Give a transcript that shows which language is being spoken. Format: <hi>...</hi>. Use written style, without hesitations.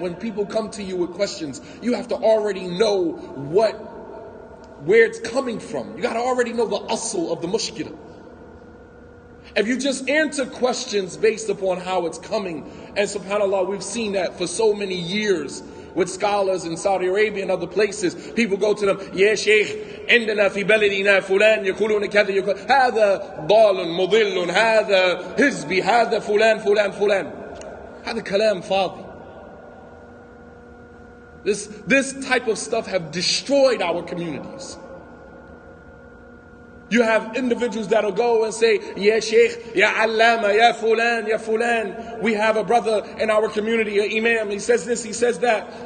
<en>When people come to you with questions, you have to already know where it's coming from. You got to already know the asl of the mushkila. If you just answer questions based upon how it's coming, and subhanAllah, we've seen that for so many years with scholars in Saudi Arabia and other places. People go to them,</en> <ar>Ya Shaykh, عندنا في بلدنا فلان يقولون كذا يقول هذا ضال مضل هذا حزبي هذا فلان فلان فلان. هذا كلام فاضي.</ar> <en>This type of stuff have destroyed our communities. You have individuals that'll go and say, Ya Shaykh, Ya Allama, Ya Fulan, Ya Fulan. We have a brother in our community, an imam, he says this, he says that.</en>